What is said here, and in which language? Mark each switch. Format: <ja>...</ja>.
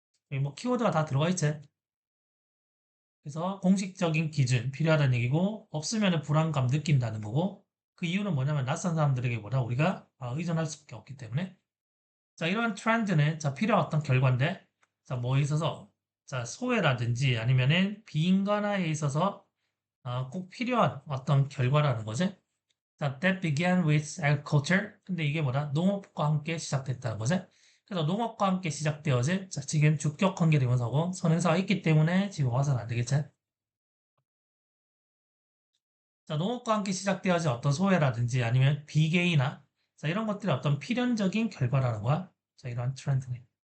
<ko>여기 뭐 키워드가 다 들어가 있지. 그래서 공식적인 기준 필요하다는 얘기고 없으면 불안감 느낀다는 거고 그 이유는 뭐냐면 낯선 사람들에게 보다 우리가 의존할 수밖에 없기 때문에 자 이런 트렌드는 자 필요한 어떤 결과인데 자 뭐에 있어서 자, 소외라든지 아니면은 비인간화에 있어서 꼭 필요한 어떤 결과라는 거지.</ko> <en>자, that began with agriculture.</en> <ko>근데 이게 뭐다? 농업과 함께 시작됐다는 거지. 그래서 농업과 함께 시작되어지. 자, 지금 주격 관계대명사고 선행사가 있기 때문에 지금 와서는 안 되겠지. 자, 농업과 함께 시작되어지 어떤 소외라든지 아니면 비계이나 자, 이런 것들이 어떤 필연적인 결과라는 거야. 자, 이런 트렌드네.</ko>